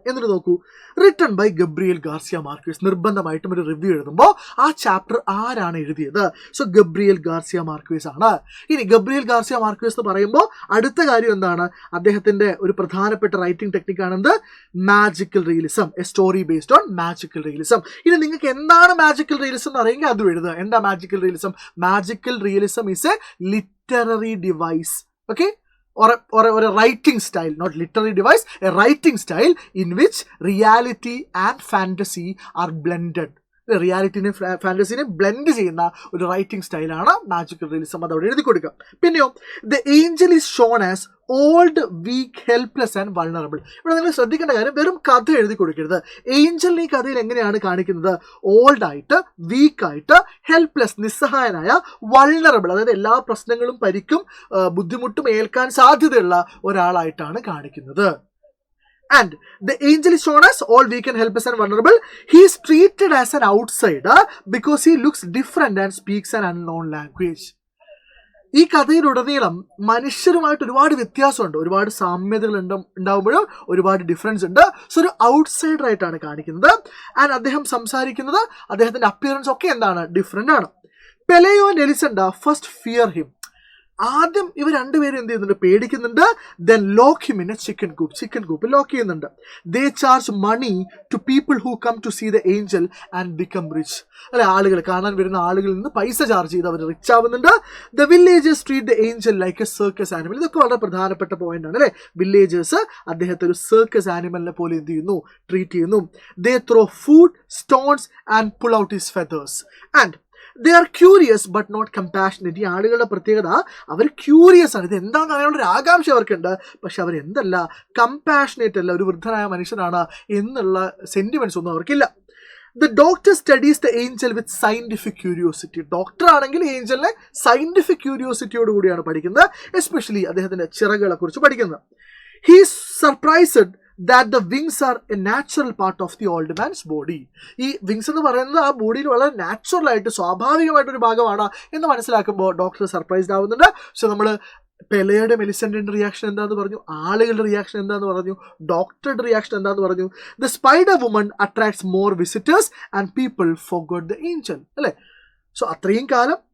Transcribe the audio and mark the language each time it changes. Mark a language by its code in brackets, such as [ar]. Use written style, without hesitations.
[ml] എന്നിട്ട് നോക്കൂ, [en] written by [ml] Gabriel Garcia Marquez. നിർബന്ധമായിട്ടും ഒരു റിവ്യൂ എഴുതുമ്പോൾ ആ ചാപ്റ്റർ ആരാണ് എഴുതിയത്? സോ ഗബ്രിയേൽ ഗാർസിയ മാർക്വേസ് ആണ്. ഇനി ഗബ്രിയേൽ ഗാർസിയ മാർക്വേസ് എന്ന് പറയുമ്പോൾ അടുത്ത കാര്യം എന്താണ്? അദ്ദേഹത്തിന്റെ ഒരു പ്രധാനപ്പെട്ട writing ടെക്നിക്കാണെന്ത്? Magical realism, [en] A story based on magical realism. [ml] ഇനി നിങ്ങൾക്ക് എന്താണ് മാജിക്കൽ റിയലിസം എന്ന് അറിയെങ്കിൽ അതും എഴുതുക. എന്താ magical realism? [en] Magical realism is a literary device, okay, or a writing style, not literary device, a writing style in which reality and fantasy are blended. [ml] റിയാലിറ്റിനെ ഫാന്റസിനെ blend ചെയ്യുന്ന ഒരു writing സ്റ്റൈലാണ് മാജിക്കൽ റിയലിസം. അതവിടെ എഴുതി കൊടുക്കുക. [en] പിന്നെയോ, the angel is shown as old, weak, helpless and vulnerable. [ml] ഇവിടെ നിങ്ങൾ ശ്രദ്ധിക്കേണ്ട കാര്യം, വെറും കഥ എഴുതി കൊടുക്കരുത്. ഏഞ്ചലിനെ ഈ കഥയിൽ എങ്ങനെയാണ് കാണിക്കുന്നത്? ഓൾഡായിട്ട്, വീക്കായിട്ട്, ഹെൽപ്ലെസ്, നിസ്സഹായനായ, വൾണറബിൾ, അതായത് എല്ലാ പ്രശ്നങ്ങളും, പരിക്കും ബുദ്ധിമുട്ടും ഏൽക്കാൻ സാധ്യതയുള്ള ഒരാളായിട്ടാണ് കാണിക്കുന്നത്. [en] And the angel is shown as all weak and helpless and vulnerable. He is treated as an outsider because he looks different and speaks an unknown language. [ml] ഈ കഥയിലുടനീളം മനുഷ്യരുമായിട്ട് ഒരുപാട് വ്യത്യാസമുണ്ട്, ഒരുപാട് സാമ്യതകൾ ഉണ്ടാവുമ്പോഴും ഒരുപാട് ഡിഫറൻസ് ഉണ്ട്. സോ ഒരു ഔട്ട്സൈഡർ ആയിട്ടാണ് കാണിക്കുന്നത്. ആൻഡ് അദ്ദേഹം സംസാരിക്കുന്നത്, അദ്ദേഹത്തിന്റെ അപ്പിയറൻസ് ഒക്കെ എന്താണ്? ഡിഫറെന്റ് ആണ്. [en] Pelayo and Elisenda first fear him. [ml] ആദ്യം ഇവർ രണ്ടുപേരും എന്ത് ചെയ്യുന്നുണ്ട്? പേടിക്കുന്നുണ്ട്. [en] then lock him in a chicken coop lock [ml] ചെയ്യുന്നുണ്ട്. [en] They charge money to people who come to see the angel and become rich. [ml] അല്ലെ, ആളുകൾ കാണാൻ വരുന്ന ആളുകളിൽ നിന്ന് പൈസ ചാർജ് ചെയ്ത് അവർ റിച്ച് ആവുന്നുണ്ട്. [en] The villagers treat the angel like a circus animal. [ml] ഇതൊക്കെ വളരെ പ്രധാനപ്പെട്ട പോയിന്റ് ആണ് അല്ലെ. വില്ലേജേഴ്സ് അദ്ദേഹത്തെ ഒരു സർക്കസ് ആനിമലിനെ പോലെ എന്ത് ചെയ്യുന്നു? ട്രീറ്റ് ചെയ്യുന്നു. [en] They throw food, stones and pull out his feathers. And they are curious but not compassionate. [ml] ഈ ആളുകളുടെ പ്രത്യേകത, അവർ ക്യൂരിയസ് ആണ്, ഇത് എന്താണെന്ന് അറിയാനുള്ള ആകാംക്ഷ അവർക്കുണ്ട്. പക്ഷെ അവർ എന്തല്ല? കമ്പാഷനേറ്റ് അല്ല, ഒരു വൃദ്ധനായ മനുഷ്യനാണ് എന്നുള്ള സെന്റിമെന്റ്സ് ഒന്നും അവർക്കില്ല. [en] The doctor studies the angel with scientific curiosity. [ml] Doctor ആണെങ്കിൽ ഏഞ്ചലിനെ സയന്റിഫിക് ക്യൂരിയോസിറ്റിയോട് കൂടിയാണ് പഠിക്കുന്നത്. എസ്പെഷ്യലി അദ്ദേഹത്തിന്റെ ചിറകുകളെ കുറിച്ച് പഠിക്കുന്നത്. [en] He is surprised that the wings are a natural part of the old man's body. [ml] ഈ വിങ്സ് എന്ന് പറയുന്നത് ആ ബോഡിയിൽ വളരെ നാച്ചുറൽ ആയിട്ട്, സ്വാഭാവികമായിട്ടൊരു ഭാഗമാണ് എന്ന് മനസ്സിലാക്കുമ്പോൾ ഡോക്ടർ സർപ്രൈസ്ഡ് ആവുന്നുണ്ട്. സോ നമ്മൾ പെലയുടെ, മെലിസെന്റിന്റെ റിയാക്ഷൻ എന്താന്ന് പറഞ്ഞു, ആളുകളുടെ റിയാക്ഷൻ എന്താന്ന് പറഞ്ഞു, ഡോക്ടറുടെ റിയാക്ഷൻ എന്താന്ന് പറഞ്ഞു. [en] The spider woman attracts more visitors and people forgot the angel, അല്ലേ? So [ml] അത്രയും കാലം